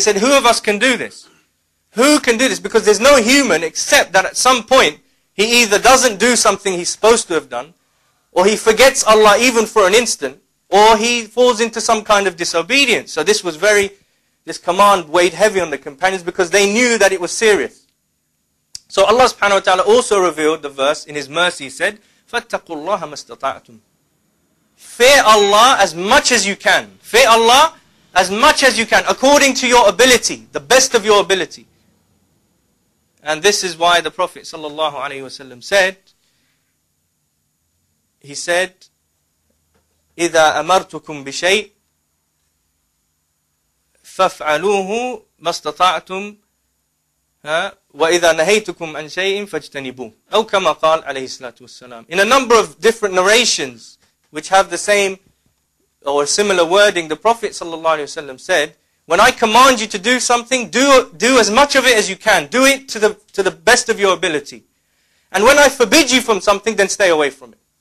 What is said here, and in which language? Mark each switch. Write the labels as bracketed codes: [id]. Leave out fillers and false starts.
[en] They said, who of us can do this? Who can do this? Because there's no human except that at some point he either doesn't do something he's supposed to have done, or he forgets Allah even for an instant, or he falls into some kind of disobedience. So this command weighed heavy on the companions because they knew that it was serious. So Allah subhanahu wa ta'ala also revealed the verse in His mercy. He said, [ar] فَاتَّقُوا اللَّهَ مَا اسْتَطَعْتُمْ. [en] Fear Allah as much as you can. Fear Allah as much as you can, according to your ability, the best of your ability. And this is why the Prophet ﷺ said, he said, [ar] إِذَا أَمَرْتُكُمْ بِشَيْءٍ فَافْعَلُوهُ مَا اسْتَطَعْتُمْ وَإِذَا نَهَيْتُكُمْ عَنْ شَيْءٍ فَاجْتَنِبُوهُ أو كما قال عليه الصلاة والسلام. [en] In a number of different narrations which have the same or similar wording, the Prophet ﷺ said, when I command you to do something, do as much of it as you can. Do it to the best of your ability. And when I forbid you from something, then stay away from it.